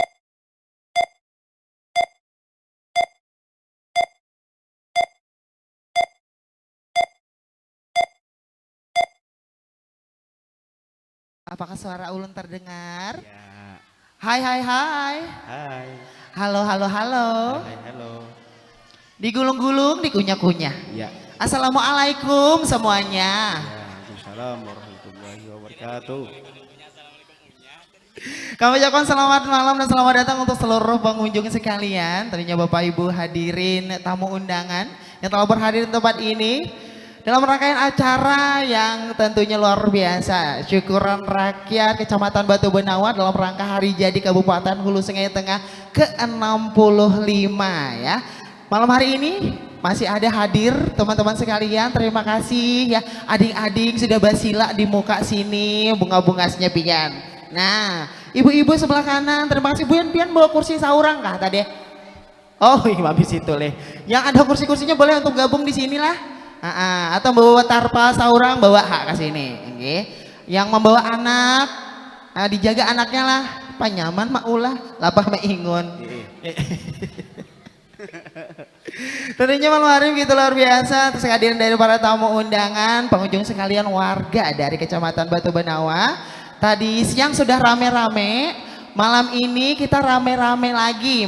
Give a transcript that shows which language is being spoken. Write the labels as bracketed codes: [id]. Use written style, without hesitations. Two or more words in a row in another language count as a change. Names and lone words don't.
[id] Apakah suara ulun terdengar? Ya. Hai hai hai. Hai. Halo halo halo. Hai, halo. Digulung-gulung, dikunyah-kunyah. Ya. Assalamualaikum semuanya. [ar] Waalaikumsalam warahmatullahi wabarakatuh. [id] Kami ucapkan selamat malam dan selamat datang untuk seluruh pengunjung sekalian. Tentunya Bapak Ibu hadirin tamu undangan yang telah berhadir di tempat ini. Dalam rangkaian acara yang tentunya luar biasa, syukuran rakyat Kecamatan Batu Benawa dalam rangka hari jadi Kabupaten Hulu Sungai Tengah ke-65 ya. Malam hari ini masih ada hadir teman-teman sekalian, terima kasih ya. [bjn] Ading-ading sudah basila di muka sini, bunga-bungasnya pian. Nah, [id] ibu-ibu sebelah kanan, terima kasih. [bjn] Pian bawa kursi saurang kah tadi? Oh iya habis itu leh. [id] Yang ada kursi-kursinya boleh untuk gabung di sinilah. [bjn] Atau bawa tarpa saurang bawa hak ke sini. [id] Okay. Yang membawa anak, dijaga anaknya lah. [bjn] Panyaman mak ulah, lapah mak ingun. [id] Tentunya malam hari begitu luar biasa. Terus kehadiran dari para tamu undangan, pengunjung sekalian warga dari Kecamatan Batu Benawa. Tadi siang sudah rame-rame. Malam ini kita rame-rame lagi.